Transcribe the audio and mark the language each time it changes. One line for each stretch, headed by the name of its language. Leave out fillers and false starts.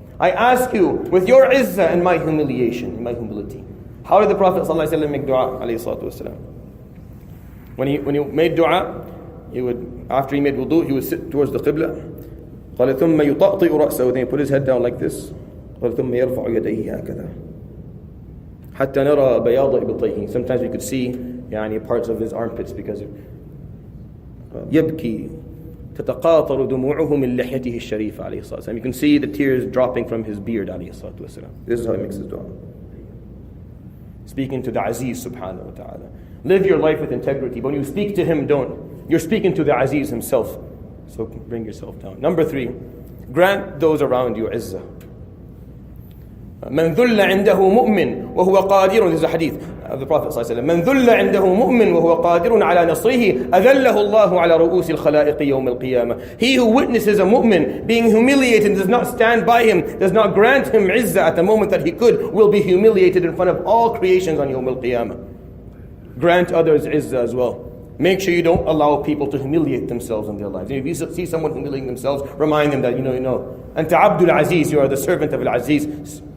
English: I ask you with your izzah and my humiliation, my humility. How did the Prophet ﷺ make dua alayhi salatu wasalam? When he made dua, after he made wudu, he would sit towards the qibla.
Arabic: قال ثم يطأطئ رأسه.
English: Then he put his head down like this. قال ثم يرفع يديه هكذا حتى نرى بياض إبطيه. Sometimes we could see parts of his armpits because
Arabic: يبكي تتقاطر دموعه من لحيته الشريفة عليه الصلاة والسلام.
English: You can see the tears dropping from his beard
Arabic: عليه الصلاة والسلام.
English: This is how he makes his dua. Speaking to the Aziz subhanahu wa ta'ala. Live your life with integrity. But when you speak to him, don't. You're speaking to the Aziz himself. So bring yourself down. Number 3, grant those around you izzah.
Arabic: من ذل عنده مؤمن وهو قادر.
English: This is a hadith of the Prophet صلى الله عليه وسلم.
Arabic: من ذل عنده مؤمن وهو قادر على نصره أذله الله على رؤوس الخلائق يوم القيامة.
English: He who witnesses a mu'min being humiliated and does not stand by him, does not grant him izzah at the moment that he could, will be humiliated in front of all creations on يوم القيامة. Grant others izzah as well. Make sure you don't allow people to humiliate themselves in their lives. If you see someone humiliating themselves, remind them that you know. Anta Abdul Aziz, you are the servant of Al Aziz.